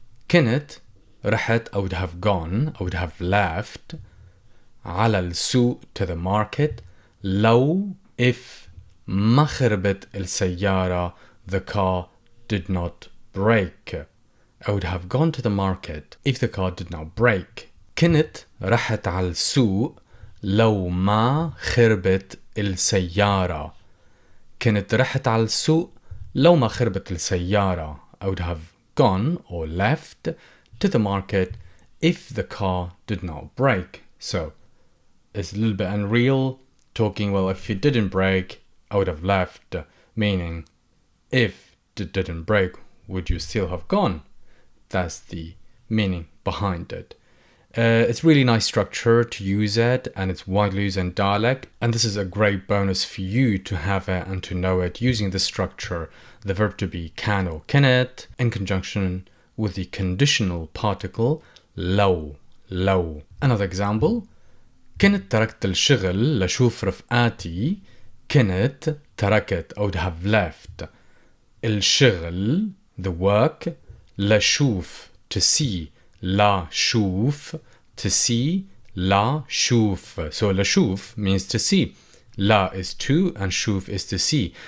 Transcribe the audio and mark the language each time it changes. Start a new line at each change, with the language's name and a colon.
Arabic: كنت رحت,
English: I would have gone, I would have left
Arabic: على السوق,
English: to the market. لو, if
Arabic: ما خربت السيارة,
English: the car did not break. I would have gone to the market if the car did not break.
Arabic: كنت رحت على السوق لو ما خربت السيارة. كنت رحت على السوق لو ما خربت السيارة.
English: I would have gone or left to the market if the car did not break. So it's a little bit unreal talking, well, if it didn't break, I would have left, meaning if it didn't break, would you still have gone? That's the meaning behind it. It's really nice structure to use it, and it's widely used in dialect, and this is a great bonus for you to have it and to know it using the structure, the verb to be can or كنت in conjunction with the conditional particle لو. Another example.
Arabic: كنت تركت الشغل لشوف رفقاتي. كنت تركت,
English: I would have left
Arabic: الشغل,
English: the work,
Arabic: لشوف,
English: to see,
Arabic: لا شوف,
English: to see, لا شوف. So لشوف means to see. لا is to and شوف is to see.